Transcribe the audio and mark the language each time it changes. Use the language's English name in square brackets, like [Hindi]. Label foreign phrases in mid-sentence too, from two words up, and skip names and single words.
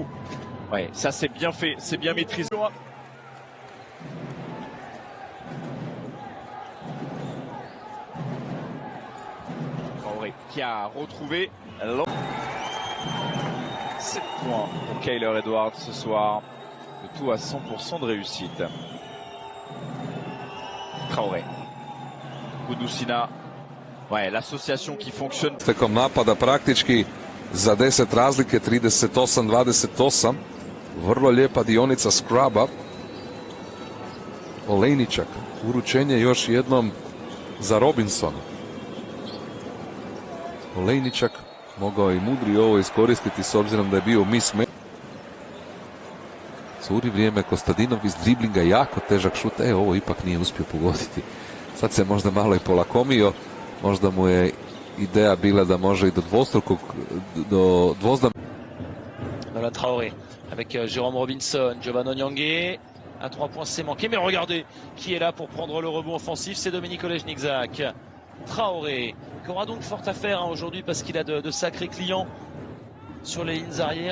[French] Ouais, ça c'est bien fait, c'est bien maîtrisé. Qui a retrouvé 7 points pour Kyler Edwards ce soir. Le tout à 100% de réussite. Traoré. Gudusina. Ouais, l'association qui fonctionne. [Croatian] Tekom napada praktički za 10 razlike, 38-28. Vrlo lijepa dionica Scraba. Olejničak. Uručenje još jednom za Robinsona. Olejničak mogao i mudri ovo iskoristiti s obzirom da je bio mismatch. Curi vrijeme, Kostadinov iz driblinga, jako težak šut. Ovo ipak nije uspio pogoditi. Sad se možda malo i polakomio. Možda mu je ideja bila da može i do dvostrukog, do dvozdam. [French] Nolan Traoré avec Jérôme Robinson, Giovanni Onyangé. À 3 points, c'est manqué. Mais regardez qui est là pour prendre le rebond offensif. C'est Dominique Olejniczak. Traoré, qui aura donc fort à faire aujourd'hui parce qu'il a de sacrés clients sur les lignes arrières.